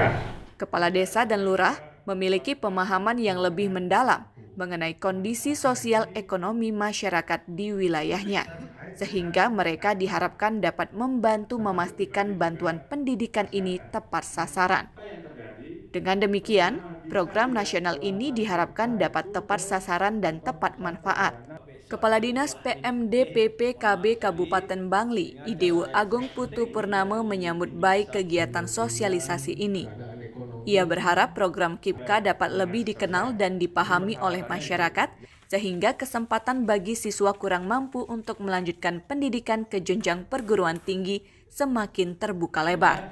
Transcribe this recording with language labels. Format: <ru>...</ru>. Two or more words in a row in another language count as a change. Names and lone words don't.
<id>Kepala desa dan lurah memiliki pemahaman yang lebih mendalam mengenai kondisi sosial ekonomi masyarakat di wilayahnya, sehingga mereka diharapkan dapat membantu memastikan bantuan pendidikan ini tepat sasaran. Dengan demikian, program nasional ini diharapkan dapat tepat sasaran dan tepat manfaat. Kepala Dinas PMD PPKB Kabupaten Bangli, Idewo Agung Putu Purnama menyambut baik kegiatan sosialisasi ini. Ia berharap program KIPK dapat lebih dikenal dan dipahami oleh masyarakat, sehingga kesempatan bagi siswa kurang mampu untuk melanjutkan pendidikan ke jenjang perguruan tinggi semakin terbuka lebar.</id>